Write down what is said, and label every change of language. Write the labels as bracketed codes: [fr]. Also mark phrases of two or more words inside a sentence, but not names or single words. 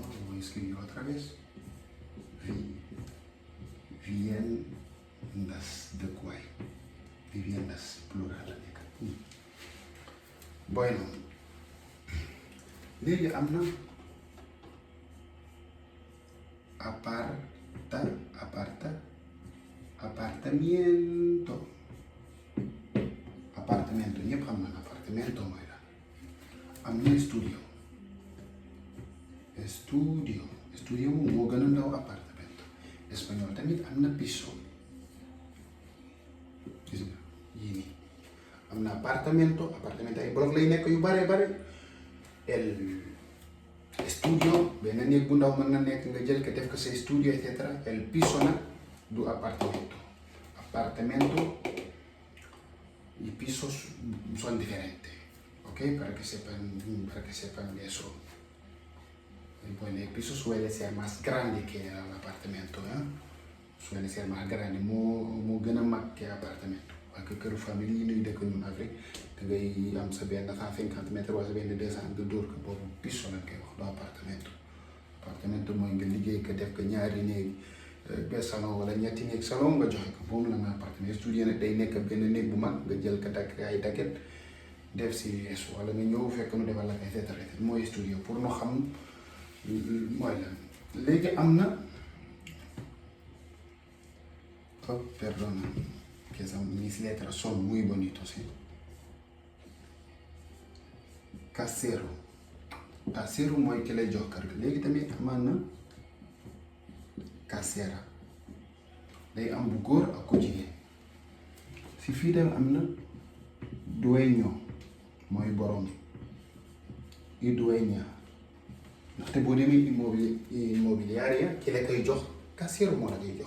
[es] Lo voy a escribir otra vez. Viviendas de Kuwait. Viviendas plural. Bueno, [wo] léegi am na apartamento. Apartamento ñëpp xam na apartamento mooy la. am na studio moom moo gën a ndaw appartamento. espagnol tamit am na piso. gis nga yii nii am na appartamento ay bloc lay nekk yu bare [es] el studio [wo] benn néeg bu ndaw mën na nekk nga jël ko def ko say studio [la] et cetera. [es] El piso [wo] nag du [es] appartamento y pisos son diferentes, ¿ok? Para que sepan eso. Bueno, el piso suele ser más grande que el apartamento, ¿eh? Suele ser más grande, [wo] moo gën a mag [es] que apartamento. [wo] Ak këru famille yi ñuy dëkk ñun Afrique da ngay am sa benn 150 mètres wala sa benn 200 nga dóor ko boobu piso lañ koy wax du appartamento. Appartamento mooy nga liggéey ko def ko ñaari néeg ba salon wala ñetti néeg salon nga joxe ko boobu la nga appartement. Studio nag day nekk benn néeg bu mag nga jël ko takk ay daget def si yeesu wala nga ñëw fekk nu defal la [la] et cetera [wo] mooy studio pour nu xam mooy lan. léegi am na [es] perdona que mis letras son muy bonitos, ¿eh? [wo] Casero mooy ki lay jox kër ga. léegi tamit amaan na casera day am bu góor ak ku jigéen. si fii dem am na dueño mooy borom i dueña ndaxte boo demee immobiliaria ki la koy jox casero moo la koy jox.